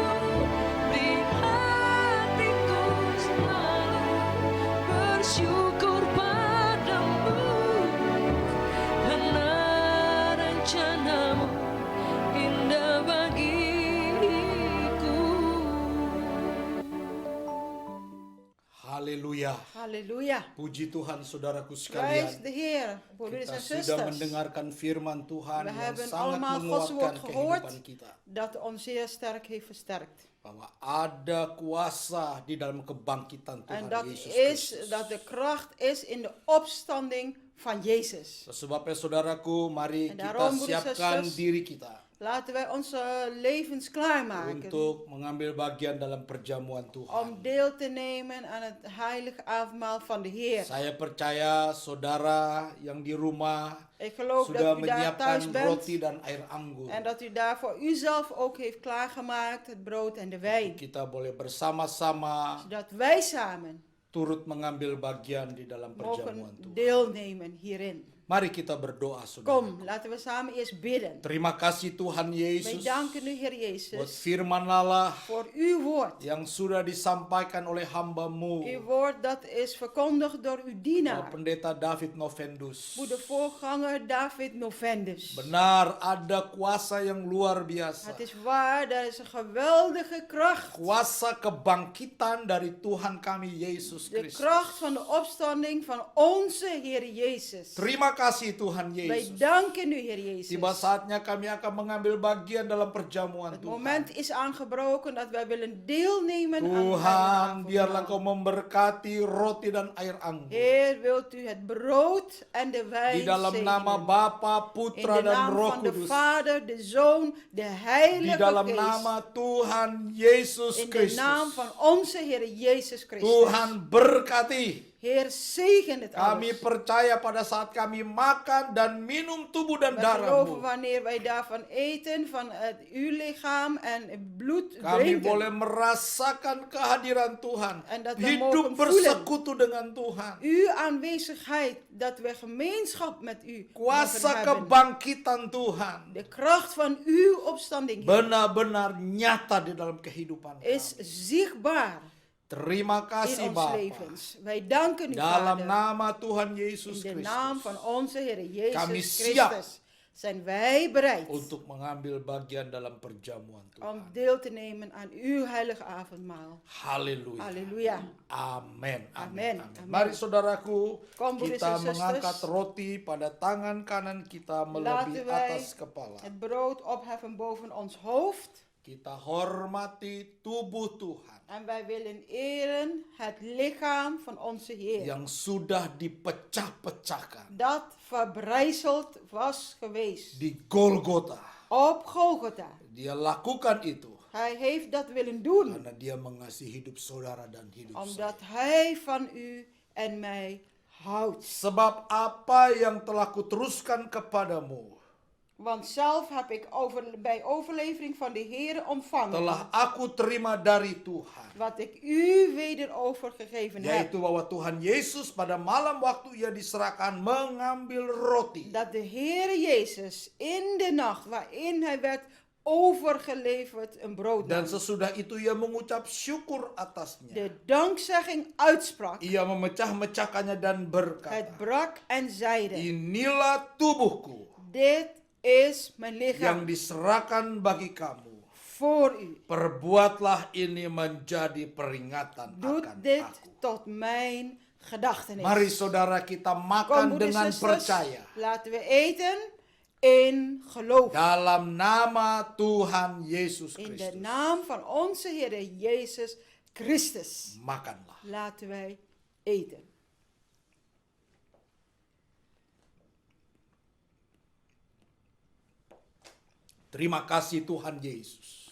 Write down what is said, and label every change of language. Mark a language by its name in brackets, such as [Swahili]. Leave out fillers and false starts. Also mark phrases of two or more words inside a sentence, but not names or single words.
[Indonesian] Beri hatiku selalu bersyukur padamu, karena rencana-Mu indah bagiku. Haleluya. [Dutch] Halleluja. [Indonesian] Puji Tuhan saudaraku [Dutch] Prijs [Indonesian] sekalian. [Dutch] de Heer, broeders [Indonesian] Kita [Dutch] en [Indonesian] sudah [Dutch] zusters. [Indonesian] mendengarkan firman Tuhan [Dutch] We [Indonesian] yang [Dutch] hebben [Indonesian] sangat [Dutch] allemaal Gods [Indonesian] menguatkan [Dutch] woord gehoord [Indonesian] kehidupan kita. [Dutch] dat ons zeer sterk heeft versterkt. [Indonesian] Bahwa ada kuasa di dalam kebangkitan Tuhan [Dutch] En dat [Indonesian] Yesus [Dutch] is [Indonesian] Kristus. [Dutch] dat de kracht is in de opstanding van Jezus. [Indonesian] Sebabnya saudaraku, mari [Dutch] En [Indonesian] kita [Dutch] daarom, broeders en [Indonesian] siapkan [Dutch] zusters, [Indonesian] diri kita [Dutch] Laten wij onze levens klaarmaken [Indonesian] untuk mengambil bagian dalam perjamuan [Dutch] om [Indonesian] Tuhan. [Dutch] deel te nemen aan het heilige avondmaal van de Heer. [Indonesian] Saya percaya saudara yang di rumah [Dutch] Ik geloof [Indonesian] sudah [Dutch] dat u daar [Indonesian] menyiapkan [Dutch] thuis bent [Indonesian] roti dan air anggur. [Dutch] en dat u daar voor uzelf ook heeft klaargemaakt het brood en de wijn. [Indonesian] Kita boleh bersama-sama [Dutch] Zodat wij samen [Indonesian] turut mengambil bagian di dalam perjamuan [Dutch] mogen [Indonesian] Tuhan. [Dutch] deelnemen hierin. [Indonesian] Mari kita berdoa, saudara. [Dutch] Kom, laten we samen eerst bidden. [Indonesian] Terima kasih Tuhan [Dutch] Wij [Indonesian] Yesus [Dutch] danken u, Heer [Indonesian] buat [Dutch] Jezus, [Indonesian] firman Allah [Dutch] voor uw woord. [Indonesian] yang sudah disampaikan oleh hamba-Mu, [Dutch] Uw woord dat is verkondigd door uw dienaar, [Indonesian] Pendeta David Novendus. [Dutch] de voorganger David Novendus. [Indonesian] Benar, ada kuasa yang luar biasa. [Dutch] Het is waar, er is een geweldige kracht. [Indonesian] Kuasa kebangkitan dari Tuhan kami Yesus [Dutch] De [Indonesian] Kristus. [Dutch] kracht van de opstanding van onze Heer Jezus. [Indonesian] Terima kasih Tuhan [Dutch] Wij [Indonesian] Yesus. [Dutch] danken u, Heer Jezus. [Indonesian] Tiba saatnya kami akan mengambil bagian dalam perjamuan [Dutch] Het [Indonesian] Tuhan. [Dutch] moment is aangebroken dat wij willen deelnemen aan [Indonesian] Tuhan, [Dutch] het [Indonesian] biarlah [Dutch] avondmaal. [Indonesian] Engkau memberkati roti dan air anggur. [Dutch] Heer, wilt u het brood en de wijn [Indonesian] Di dalam [Dutch] zegenen. [Indonesian] nama Bapa, [Dutch] In [Indonesian] Putra, [Dutch] de [Indonesian] dan [Dutch] naam [Indonesian] Roh [Dutch] van de [Indonesian] Kudus. [Dutch] Vader, de Zoon, de [Indonesian] Di [Dutch] Heilige [Indonesian] dalam [Dutch] Geest. [Indonesian] nama Tuhan Yesus [Dutch] In de naam [Indonesian] Kristus. [Dutch] van onze Heer Jezus Christus. [Indonesian] Tuhan berkati. [Dutch] Heer, zegen het [Indonesian] Kami [Dutch] alles. [Indonesian] percaya pada saat kami makan dan minum tubuh dan [Dutch] We geloven [Indonesian] darah-Mu. [Dutch] wanneer wij daarvan eten, van uw lichaam en bloed [Indonesian] Kami [Dutch] drinken. [Indonesian] boleh merasakan kehadiran Tuhan. [Dutch] En dat we [Indonesian] Hidup [Dutch] mogen [Indonesian] bersekutu dengan Tuhan. [Dutch] Uw aanwezigheid, dat we gemeenschap met u mogen [Indonesian] Kuasa [Dutch] hebben. [Indonesian] kebangkitan Tuhan [Dutch] De kracht van uw opstanding, Heer, [Indonesian] benar-benar nyata di dalam kehidupan [Dutch] is [Indonesian] kami. [Dutch] zichtbaar [Indonesian] Terima [Dutch] in [Indonesian] kasih [Dutch] ons [Indonesian] Bapa. [Dutch] levens. Wij danken u, [Indonesian] Dalam [Dutch] Vader. [Indonesian] nama Tuhan [Dutch] In [Indonesian] Yesus [Dutch] de [Indonesian] Kristus. [Dutch] naam van onze Heer Jezus [Indonesian] Kami siap [Dutch] Christus zijn wij bereid [Indonesian] untuk mengambil bagian dalam perjamuan [Dutch] om [Indonesian] Tuhan. [Dutch] deel te nemen aan uw heilige avondmaal. [Indonesian] Haleluya. [Dutch] Halleluja. [Indonesian] Amin. [Dutch] Amin. [Indonesian] Amin. [Dutch] Amin. [Indonesian] Mari saudaraku, [Dutch] Kom, broeders [Indonesian] kita [Dutch] en zusters. [Indonesian] mengangkat roti pada tangan kanan kita melebihi [Dutch] Laten wij [Indonesian] atas kepala. [Dutch] het brood opheffen boven ons hoofd. [Indonesian] Kita hormati tubuh Tuhan [Dutch] En wij willen eren het lichaam van onze Heer. [Indonesian] yang sudah dipecah-pecahkan [Dutch] Dat verbrijzeld was geweest. [Indonesian] di Golgota. [Dutch] Op Golgotha. [Indonesian] Dia lakukan itu [Dutch] Hij heeft dat willen doen. [Indonesian] karena dia mengasihi hidup saudara dan hidup saya. [Dutch] Omdat hij van u en mij houdt. [Indonesian] Sebab apa yang telah kuteruskan kepadamu [Dutch] Want zelf heb ik bij overlevering van de Heer ontvangen. [Indonesian] telah aku terima dari Tuhan. [Dutch] Wat ik u weder overgegeven heb. [Indonesian] Yaitu bahwa Tuhan Yesus pada malam waktu ia diserahkan mengambil roti. [Dutch] Dat de Heer Jezus in de nacht waarin hij werd overgeleverd een brood [Indonesian] Dan [Dutch] nam. [Indonesian] sesudah itu ia mengucap syukur atasnya. [Dutch] De dankzegging uitsprak. [Indonesian] Ia memecah-mecahkannya dan berkata, [Dutch] Het brak en zeide. [Indonesian] inilah tubuhku [Dutch] Dit is mijn [Indonesian] yang [Dutch] lichaam [Indonesian] diserahkan bagi kamu. [Dutch] voor u. [Indonesian] Perbuatlah ini menjadi peringatan [Dutch] Doe [Indonesian] akan [Dutch] dit [Indonesian] aku. [Dutch] tot mijn gedachtenis. [Indonesian] Mari saudara kita [Dutch] Kom, [Indonesian] makan [Dutch] broeders [Indonesian] dengan [Dutch] en zusters, [Indonesian] percaya. [Dutch] laten we eten in geloof. [Indonesian] Dalam nama Tuhan Yesus [Dutch] In de [Indonesian] Kristus. [Dutch] naam van onze Heer Jezus Christus. [Indonesian] Makanlah. [Dutch] Laten wij eten. [Indonesian] Terima kasih Tuhan Yesus.